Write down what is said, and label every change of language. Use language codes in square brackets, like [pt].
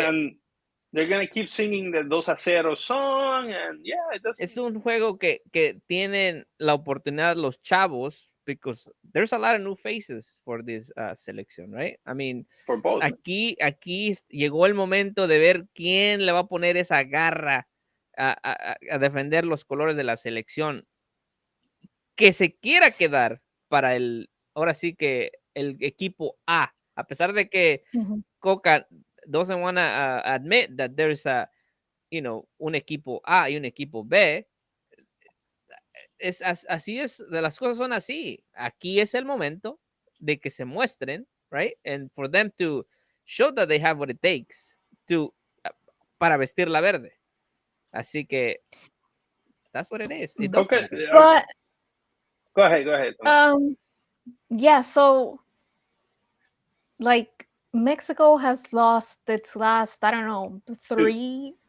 [en] And they're gonna keep singing the Dos a Cero song, and yeah, it [es] es [en] doesn't. [es] un juego que tienen la oportunidad los chavos [en] because there's a lot of new faces for this selección, right? I mean, For both. [es] aquí llegó el momento de ver quién le va a poner esa garra a defender los colores de la selección que se quiera quedar para ahora sí que el equipo A pesar de que Mhm. [en] Coca doesn't want to admit that there's [es] un equipo A y un equipo B, así es, de las cosas son así. Aquí es el momento de que se muestren, right? [en] And for them to show that they have what it takes to [es] para vestir la verde. Así que [en] that's what it is. It does Okay. matter. But Go ahead. Go ahead. yeah, so like Mexico has lost its last, I don't know, three.